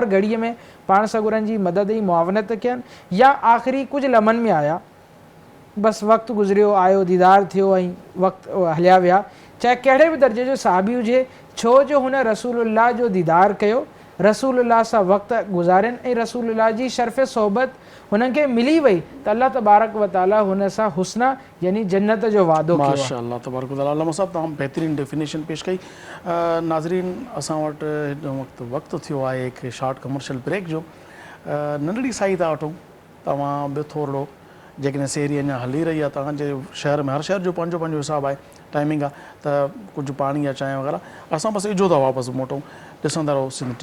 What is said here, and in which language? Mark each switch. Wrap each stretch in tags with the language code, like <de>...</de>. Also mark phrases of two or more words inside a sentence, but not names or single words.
<sd>घड़ीअ में पाण सॻोरन जी मदद ऐं मुआवनत कयनि, या आख़िरी कुझु लम्हनि में आया, बसि वक़्तु गुज़रियो, आयो, दीदार थियो ऐं वक़्तु हलिया विया, चाहे कहिड़े बि दर्जे जो सहाबी हुजे, छो जो हुन रसूलुल्लाह जो दीदार कयो, रसूलुल्लाह सां वक़्तु गुज़ारियनि ऐं रसूलुल्लाह जी शर्फ़ सोहबत हुननि खे मिली वई त</sd> <ar>الله تبارك و تعالى</ar> <sd>हुन सां हुस्ना यानी जन्नत जो वादो कयो.</sd> <ar>ما شاء الله تبارك و تعالى.</ar> <sd>अल्लामा साहब तव्हां बहितरीन डेफिनेशन पेश कई. नाज़रीन, असां वटि वक़्तु थियो आहे हिकु</sd> <en>short commercial break</en> <sd>जो. नंढड़ी साई था वठूं, तव्हां बि थोरो जेकॾहिं सेरी अञा हली रही आहे, तव्हांजे शहर में हर शहर जो पंहिंजो पंहिंजो हिसाबु आहे, टाइमिंग आहे, त कुझु पाणी या चांहि वग़ैरह, असां बसि इजो था वापसि मोटूं.</sd>